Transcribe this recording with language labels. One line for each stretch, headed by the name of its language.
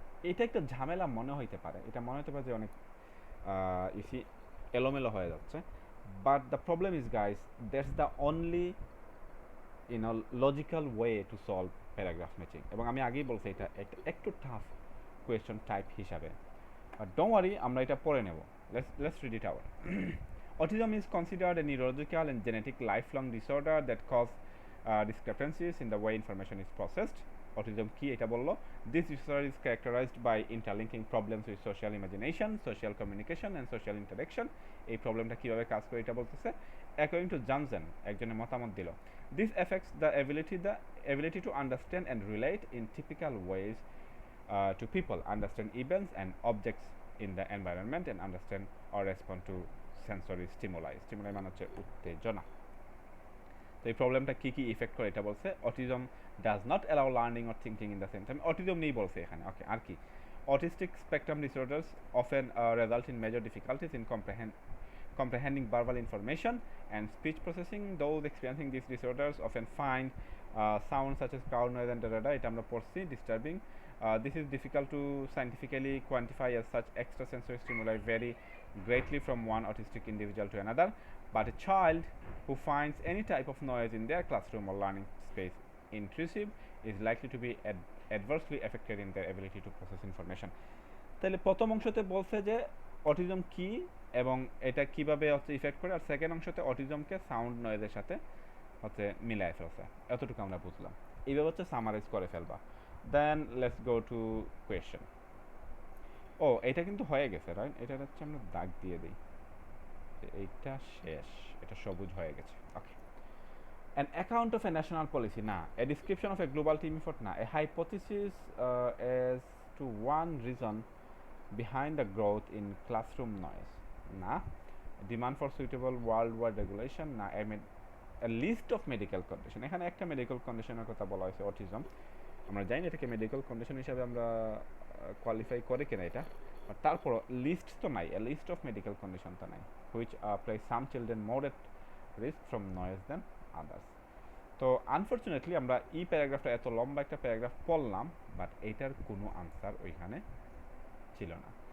Bangla: এটা একটা ঝামেলা মনে হইতে পারে, এটা মনে হতে পারে যে অনেক ইসি এলোমেলো হয়ে যাচ্ছে,
English: But the problem is guys, that's the only logical way to solve paragraph matching.
Bangla: এবং আমি আগেই বলছি এটা একটু টাফ কোয়েশ্চন টাইপ হিসাবে,
English: but don't worry,
Bangla: আমরা এটা পড়ে নেব।
English: Let's read it out. Autism is considered a neurological and genetic lifelong disorder that cause discrepancies in the way information is processed. Autism
Bangla: কি এটা বললো,
English: this disorder is characterized by interlinking problems with social imagination, social communication and social interaction.
Bangla: এই প্রবলেমটা কিভাবে কাজ করে এটা বলতেছে,
English: according to Johnson,
Bangla: একজনের মতামত দিল,
English: this affects the ability to understand and relate in typical ways to people, understand events and objects in the environment and understand or respond to sensory stimuli.
Bangla: Stimuli মানে হচ্ছে উত্তেজনা। তো এই প্রবলেমটা কী কী effect করে এটা বলছে,
English: autism does not allow learning or thinking in the same time,
Bangla: autism নেই বলছে এখানে।
English: Okay, আর কি, autistic spectrum disorders often result in major difficulties in comprehending verbal information and speech processing. Those experiencing these disorders often find sounds such as crowd noise and da.
Bangla: এটা আমরা পড়ছি, disturbing.
English: This is difficult to scientifically quantify, as such extrasensory stimuli vary greatly from one autistic individual to another, but a child who finds any type of noise in their classroom or learning space intrusive is likely to be adversely affected in their ability to process information.
Bangla: তাহলে প্রথম অংশতে বলছে যে autism কি এবং এটা কিভাবে হচ্ছে effect করে, আর সেকেন্ড অংশতে অটিজমকে সাউন্ড নয়েজের সাথে হচ্ছে মিলায় ফেলছে, এতটুকু আমরা বুঝলাম। এইভাবে হচ্ছে সামারাইজ করে ফেলবা।
English: Then let's go to question.
Bangla: ও, এটা কিন্তু হয়ে গেছে, রাইট? এটা হচ্ছে আমরা দাগ দিয়ে দিই, এইটা শেষ, এটা সবুজ হয়ে গেছে।
English: okay, an account of a national policy, না, a description of a global team effort, না, a hypothesis as to one reason behind the growth in classroom noise, না, demand for suitable worldwide regulation, না, a list of medical condition,
Bangla: এখানে একটা medical কন্ডিশনের কথা বলা হয়েছে অটিজম, আমরা জানি এটাকে মেডিকেল কন্ডিশন হিসাবে আমরা কোয়ালিফাই করে কিনা এটা, তারপর লিস্ট তো নাই, a list of medical condition তো নাই,
English: which place some children more at risk from noise than others.
Bangla: তো আনফর্চুনেটলি আমরা এই প্যারাগ্রাফটা, এত লম্বা একটা প্যারাগ্রাফ পড়লাম, বাট এইটার কোনো আনসার ওইখানে ছিল না।